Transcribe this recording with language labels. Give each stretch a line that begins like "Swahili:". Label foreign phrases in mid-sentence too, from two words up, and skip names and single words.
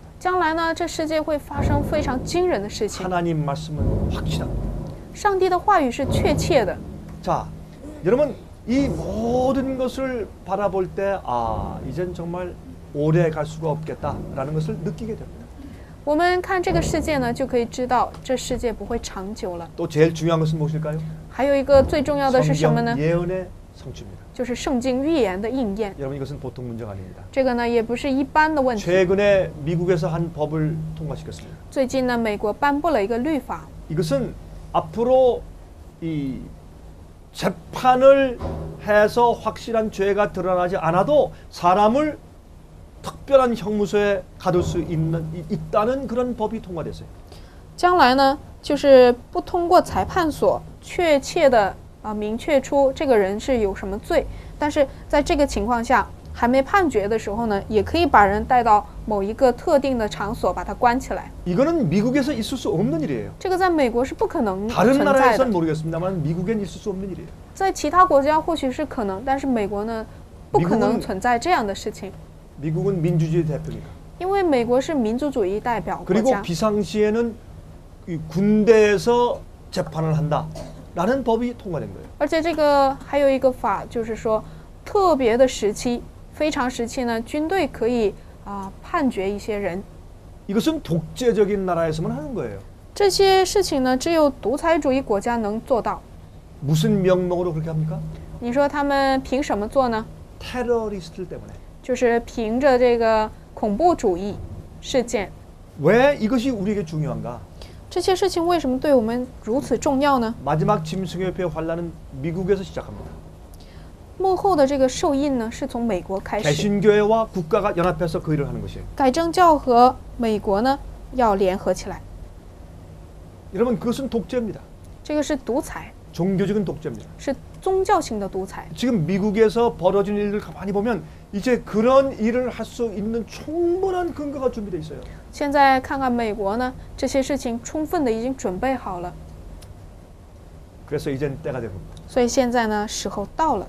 Chinese: 将来呢，这世界会发生非常惊人的事情。
Korean: 하나님 말씀은 확실합니다.
Chinese: 上帝的话语是确切的。
Korean: 자, 여러분 이 모든 것을 바라볼 때 이젠 정말 오래 갈 수가 없겠다라는 것을 느끼게 됩니다.
Chinese: 我们看这个世界呢，就可以知道这世界不会长久了。
Korean: 또 제일 중요한 것은 무엇일까요?
Chinese: 还有一个最重要的是什么呢？
Korean: 성경 예언의 성취입니다.
Chinese: 就是圣经预言的应验。
Korean: 여러분 이것은 보통 문제가 아닙니다.
Chinese: 这个呢，也不是一般的问题。
Korean: 최근에 미국에서 한 법을 통과시켰습니다.
Chinese: 最近呢，美国颁布了一个律法，
Korean: 이것은 앞으로 이 재판을 해서 확실한 죄가 드러나지 않아도 사람을 특별한 형무소에 가둘 수 있다는 그런 법이 통과됐어요.
Chinese: 将来呢，就是不通过裁判所确切的明确出这个人是有什么罪，但是在这个情况下还没判决的时候呢，也可以把人带到某一个特定的场所把他关起来。
Korean: 이거는 미국에서 있을 수 없는 일이에요.
Chinese: 这个在美国是不可能
Korean: 다른
Chinese: 存在
Korean: 나라에선
Chinese: 的，
Korean: 모르겠습니다만 미국엔 있을 수 없는 일이에요.
Chinese: 在其他国家或许是可能，但是美国呢，不可能
Korean: 미국은
Chinese: 存在这样的事情，
Korean: 미국은 민주주의 대표니까.
Chinese: 因为美国是民族主义代表国
Korean: 그리고
Chinese: 家。
Korean: 비상시에는 이 군대에서 재판을 한다라는 법이 통과된 거예요.
Chinese: 而且这个还有一个法，就是说特别的时期、非常时期呢，军队可以判决一些人。
Korean: 이것은 독재적인 나라에서만 하는 거예요.
Chinese: 这些事情呢，只有独裁主义国家能做到。
Korean: 무슨 명목으로 그렇게 합니까?
Chinese: 你说他们凭什么做呢？
Korean: 테러리스트들 때문에.
Chinese: 就是凭着这个恐怖主义事件。
Korean: 왜 이것이 우리에게 중요한가?
Chinese: 这些事情为什么对我们如此重要呢？
Korean: 마지막 짐승협회 환란은 미국에서 시작합니다.
Chinese: 幕后的这个受印呢，是从美国开始。
Korean: 개신교회와 국가가 연합해서 그 일을 하는 것이에요.
Chinese: 改正教和美国呢要联合起来，
Korean: 여러분 그것은 독재입니다.
Chinese: 这个是独裁，
Korean: 종교적인 독재입니다.
Chinese: 是宗教性的独裁。
Korean: 지금 미국에서 벌어진 일들 가만히 보면 이제 그런 일을 할 수 있는 충분한 근거가 준비되어 있어요.
Chinese: 现在看看美国呢，这些事情充分的已经准备好了，
Korean: 그래서 이젠 때가 된 겁니다.
Chinese: 所以现在呢时候到了。